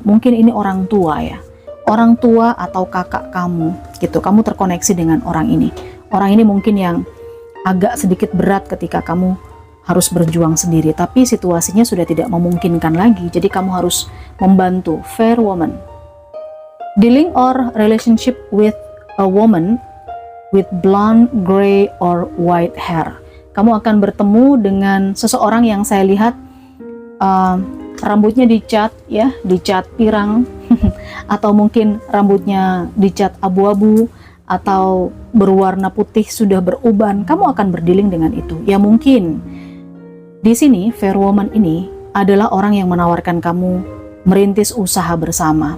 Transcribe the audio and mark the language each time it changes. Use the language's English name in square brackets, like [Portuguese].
[Indonesian] Mungkin ini orang tua ya, orang tua atau kakak kamu gitu. Kamu terkoneksi dengan orang ini. Orang ini mungkin yang agak sedikit berat ketika kamu harus berjuang sendiri, tapi situasinya sudah tidak memungkinkan lagi. Jadi kamu harus membantu. [English] Fair woman. Dealing or relationship with a woman with blonde, gray, or white hair. [Indonesian] Kamu akan bertemu dengan seseorang yang saya lihat rambutnya dicat ya, dicat pirang atau mungkin rambutnya dicat abu-abu atau berwarna putih sudah beruban. Kamu akan berdealing dengan itu. Ya mungkin di sini fair woman ini adalah orang yang menawarkan kamu merintis usaha bersama.